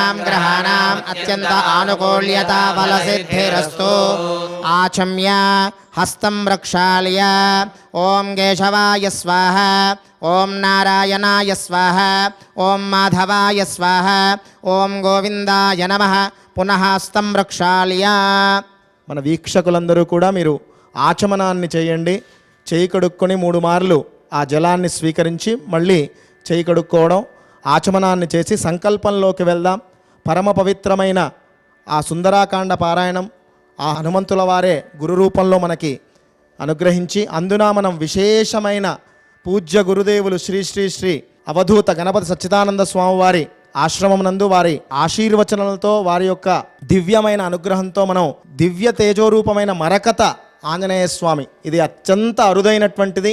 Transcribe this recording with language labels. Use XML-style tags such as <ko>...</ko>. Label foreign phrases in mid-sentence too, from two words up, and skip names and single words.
<sa>ग्रहाणाम् अत्यन्त आनुकूल्यता फलसिद्धिरस्तु आचम्य हस्तं प्रक्षाल्य ओं केशवाय स्वाहा ओं नारायणाय स्वाहा ओं माधवाय स्वाहा ओं गोविंदाय नमः पुनः हस्तं प्रक्षाल्य</sa> <te>మన వీక్షకులందరూ కూడా మీరు ఆచమనాన్ని చేయండి. చేయి కడుక్కొని 3 మార్లు ఆ జలాన్ని స్వీకరించి మళ్ళీ చేయి కడుక్కోవడం, ఆచమనాన్ని చేసి సంకల్పంలోకి వెళ్దాం. పరమ పవిత్రమైన ఆ సుందరాకాండ పారాయణం ఆ హనుమంతుల వారే గురు రూపంలో మనకి అనుగ్రహించి, అందున మనం విశేషమైన పూజ్య గురుదేవులు శ్రీ శ్రీ శ్రీ అవధూత గణపతి సచ్చిదానంద స్వామి వారి ఆశ్రమం నందు వారి ఆశీర్వచనాలతో వారి యొక్క దివ్యమైన అనుగ్రహంతో మనం దివ్య తేజోరూపమైన మరకత ఆంజనేయ స్వామి, ఇది అత్యంత అరుదైనటువంటిది.</te>